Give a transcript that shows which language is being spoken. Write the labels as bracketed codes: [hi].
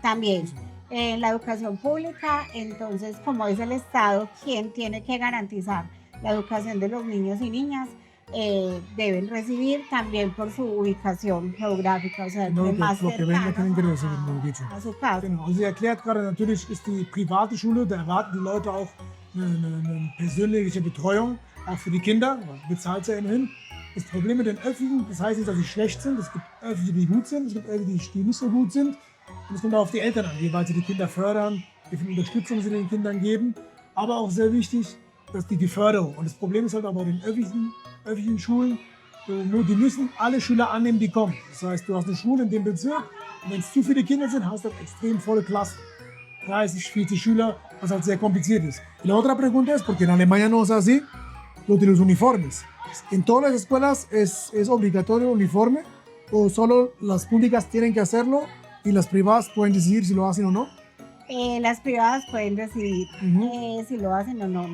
[es] También en la educación pública, entonces como es el Estado quien tiene que garantizar la educación de los niños y niñas, deben recibir también por su ubicación geográfica, o sea, más cercana a su casa. [de] Genau. Und sie erklärt gerade, natürlich ist die private Schule, da erwarten die Leute auch eine persönliche Betreuung, auch für die Kinder, bezahlt ja immerhin. Das Problem mit den Öffentlichen, das heißt nicht, dass sie schlecht sind, es gibt Öffentliche, die gut sind, es gibt Öffentliche, die nicht so gut sind. Und es kommt auch auf die Eltern an, wie weit sie die Kinder fördern, wie viel Unterstützung sie den Kindern geben. Aber auch sehr wichtig, dass die Förderung. Und das Problem ist halt aber bei den öffentlichen Schulen, die müssen alle Schüler annehmen, die kommen. Das heißt, du hast eine Schule in dem Bezirk und wenn es zu viele Kinder sind, hast du extrem volle Klassen. 30, 40 Schüler, was halt sehr kompliziert ist. [es] Y la otra pregunta es, porque en Alemania no es así, lo de los uniformes. ¿En todas las escuelas es obligatorio el uniforme o solo las públicas tienen que hacerlo y las privadas pueden decidir si lo hacen o no? Las privadas pueden decidir si lo hacen o no.